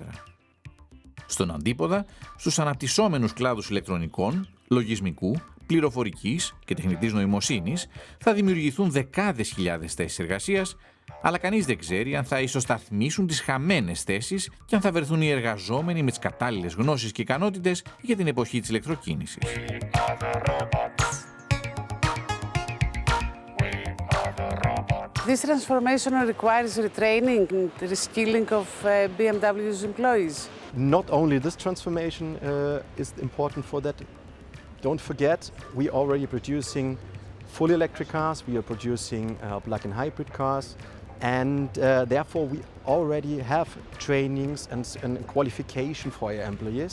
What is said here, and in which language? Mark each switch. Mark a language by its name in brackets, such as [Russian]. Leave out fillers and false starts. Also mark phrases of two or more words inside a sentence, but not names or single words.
[Greek] Στον αντίποδα, στους αναπτυσσόμενους κλάδους ηλεκτρονικών, λογισμικού, πληροφορικής και τεχνητής νοημοσύνης θα δημιουργηθούν δεκάδες χιλιάδες θέσεις εργασίας, αλλά κανείς δεν ξέρει αν θα ισοσταθμίσουν τις χαμένες θέσεις και αν θα βρεθούν οι εργαζόμενοι με τις κατάλληλες γνώσεις και ικανότητες για την εποχή της ηλεκτροκίνησης. [English] This transformation requires retraining and reskilling of BMW's employees. Not only this transformation is important for that. Don't forget, we are already producing fully electric cars, we are producing plug-in hybrid cars, and therefore we already have trainings and qualification for our employees.